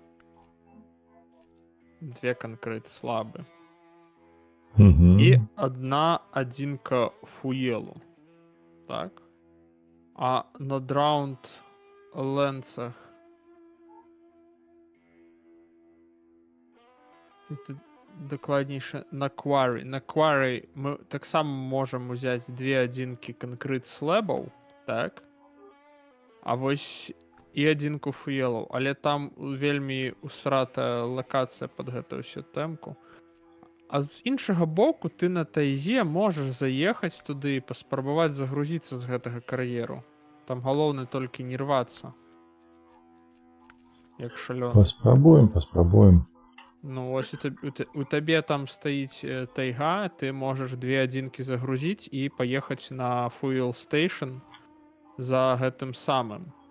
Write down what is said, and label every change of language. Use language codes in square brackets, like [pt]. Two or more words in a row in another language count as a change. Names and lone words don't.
[uk] І одна одинка фуєлу. Так. А на драунд ленсах докладніше на Quarry. На Quarry ми так само можемо взяти дві одинки [en] concrete slabs, [uk] так? [be] А вось і одинку фуелов, але там вельмі усрата локація під гэту всю темку. [uk] А з іншого боку, ти на тайзе можеш заїхати туди і [be] паспрабаваць загрузіцца з гэтага кар'еру. Там галоўнае толькі не рвацца. Як шалёны. Паспрабуем. Ну, ось у табе там стаіць тайга, ты можаш две адзінкі загрузіць і паехаць на Fuel Station за гэтым самым.